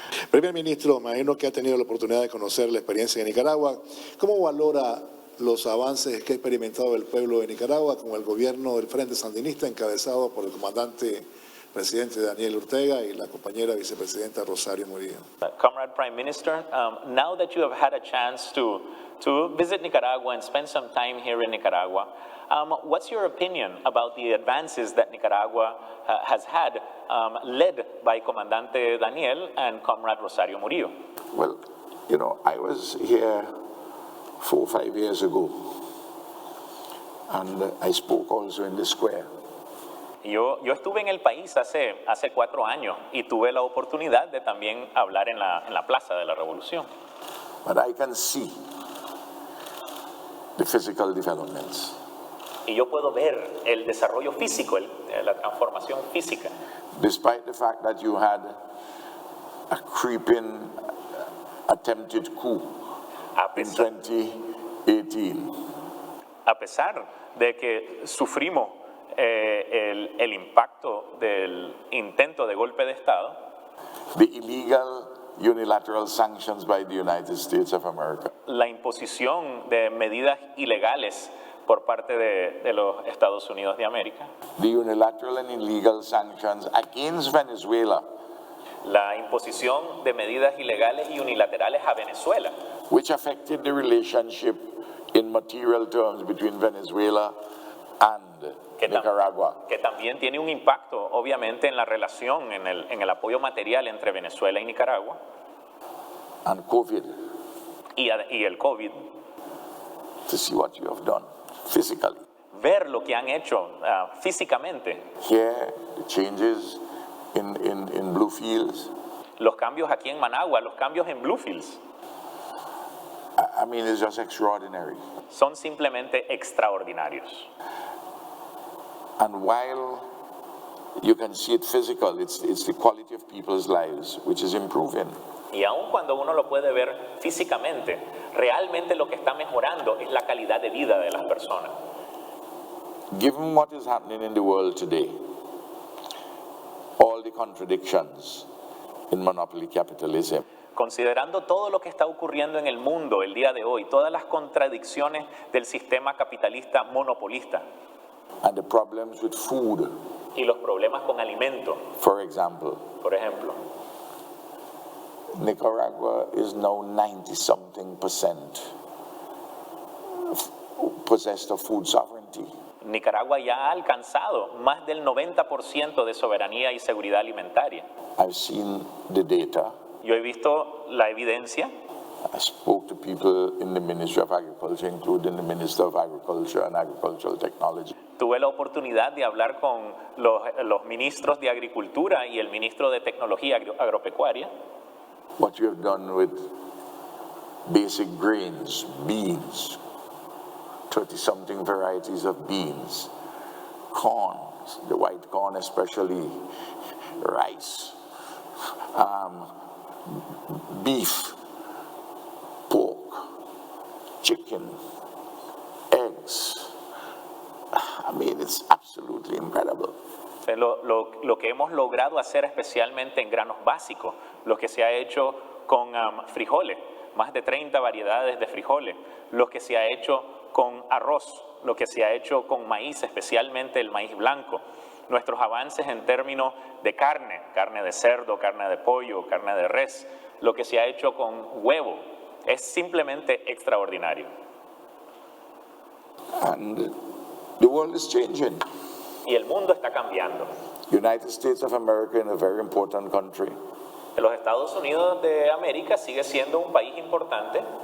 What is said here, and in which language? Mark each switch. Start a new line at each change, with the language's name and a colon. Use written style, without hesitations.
Spanish: Primer ministro, me imagino que ha tenido la oportunidad de conocer la experiencia de Nicaragua. ¿Cómo valora los avances que ha experimentado el pueblo de Nicaragua con el gobierno del Frente Sandinista encabezado por el comandante presidente Daniel Ortega y la compañera vicepresidenta Rosario Murillo?
English: Comrade Prime Minister, now that you have had a chance to visit Nicaragua and spend some time here in Nicaragua, what's your opinion about the advances that Nicaragua has had, led by Comandante Daniel and Comrade Rosario Murillo? Well, you know, I was here 4 or 5 years ago, and I spoke also in the square.
Spanish: Yo estuve en el país hace 4 años y tuve la oportunidad de también hablar en la Plaza de la Revolución.
English: But I can see the physical developments.
Spanish: Y yo puedo ver el desarrollo físico, la transformación física.
English: Despite the fact that you had a creeping attempted coup
Spanish: A
English: in
Spanish: pesar,
English: 2018,
Spanish: a pesar de que sufrimos el impacto del intento de golpe de Estado,
English: the illegal unilateral sanctions by the United States of America,
Spanish: la imposición de medidas ilegales por parte de los Estados Unidos de América,
English: the unilateral and illegal sanctions against Venezuela,
Spanish: la imposición de medidas ilegales y unilaterales a Venezuela,
English: which affected the relationship in material terms between Venezuela and Nicaragua.
Spanish: que también tiene un impacto obviamente en la relación, en el apoyo material entre Venezuela y Nicaragua,
English: And COVID,
Spanish: y el COVID,
English: to see what you have done physically.
Spanish: ver lo que han hecho físicamente,
English: Here, the changes in Bluefields.
Spanish: los cambios aquí en Managua, los cambios en Bluefields,
English: I mean, it's just extraordinary.
Spanish: son simplemente extraordinarios.
English: And while you can see it physical, it's the quality of people's lives which is improving.
Spanish: Y aun cuando uno lo puede ver físicamente, realmente lo que está mejorando es la calidad de vida de las personas.
English: Given what is happening in the world today, all the contradictions in monopoly capitalism,
Spanish: Considerando todo lo que está ocurriendo en el mundo el día de hoy, todas las contradicciones del sistema capitalista monopolista
English: and the problems with food,
Spanish: y los problemas con alimento,
English: for example,
Spanish: por ejemplo,
English: Nicaragua is now 90-something% possessed of food sovereignty.
Spanish: Nicaragua ya ha alcanzado más del 90% de soberanía y seguridad alimentaria.
English: I've seen the data.
Spanish: Yo he visto la evidencia.
English: I spoke to people in the Ministry of Agriculture, including the Minister of Agriculture and Agricultural Technology.
Spanish: Tuve la oportunidad de hablar con los ministros de Agricultura y el ministro de Tecnología Agropecuaria.
English: What you have done with basic grains, beans, 30-something varieties of beans, corn, the white corn especially, rice, beef, pork, chicken, eggs. I mean, it's absolutely incredible.
Spanish: Lo que hemos logrado hacer especialmente en granos básicos, lo que se ha hecho con frijoles, más de 30 variedades de frijoles, lo que se ha hecho con arroz, lo que se ha hecho con maíz, especialmente el maíz blanco. Nuestros avances en términos de carne de cerdo, carne de pollo, carne de res, lo que se ha hecho con huevo, es simplemente extraordinario.
English: And the world is changing.
Spanish: Y el mundo está cambiando.
English: United States of America is a very important country.
Spanish: Los Estados Unidos de América sigue siendo un país importante,